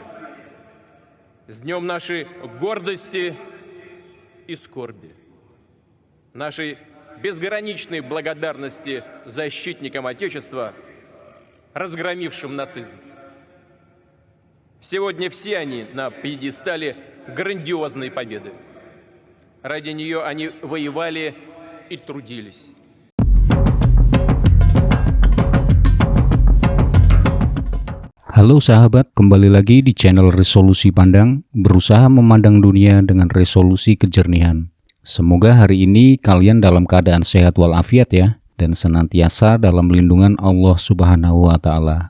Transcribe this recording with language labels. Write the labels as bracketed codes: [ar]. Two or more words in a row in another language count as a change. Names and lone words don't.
[ru] С днем нашей гордости и скорби, нашей безграничной благодарности защитникам Отечества, разгромившим нацизм. Сегодня все они на пьедестале грандиозной победы. Ради нее они воевали и трудились. [id] Halo sahabat, kembali lagi di channel Resolusi Pandang, berusaha memandang dunia dengan resolusi kejernihan. Semoga hari ini kalian dalam keadaan sehat walafiat ya, dan senantiasa dalam lindungan Allah [ar] سبحانه وتعالى.